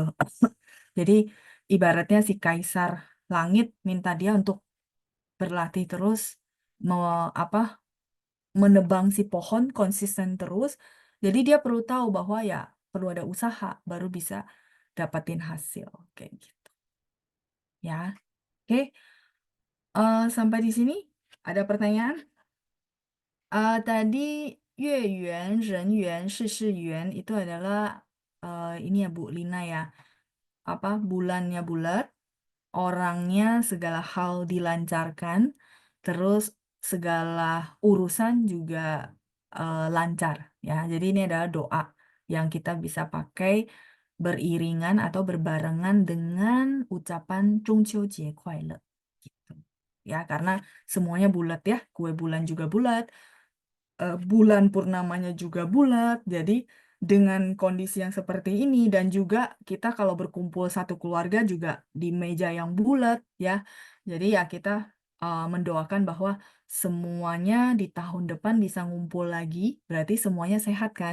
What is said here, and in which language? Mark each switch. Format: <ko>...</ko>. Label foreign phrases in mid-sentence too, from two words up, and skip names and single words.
<id>Jadi ibaratnya si Kaisar Langit minta dia untuk berlatih terus, mau apa, menebang si pohon konsisten terus. Jadi dia perlu tahu bahwa ya perlu ada usaha baru bisa dapatin hasil kayak gitu. Ya, oke. Sampai di sini ada pertanyaan? Tadi</id> <zh>月圆人圆事事圆</zh> <id>itu adalah ini ya Bu Lina ya. Apa bulannya bulat, orangnya segala hal dilancarkan, terus segala urusan juga lancar ya. Jadi ini adalah doa yang kita bisa pakai beriringan atau berbarengan dengan ucapan</id> <zh>中秋节快乐</zh> <id>gitu. Ya, karena semuanya bulat ya, kue bulan juga bulat, bulan purnamanya juga bulat. Jadi dengan kondisi yang seperti ini dan juga kita kalau berkumpul satu keluarga juga di meja yang bulat ya. Jadi ya kita mendoakan bahwa semuanya di tahun depan bisa ngumpul lagi, berarti semuanya sehat kan.</id>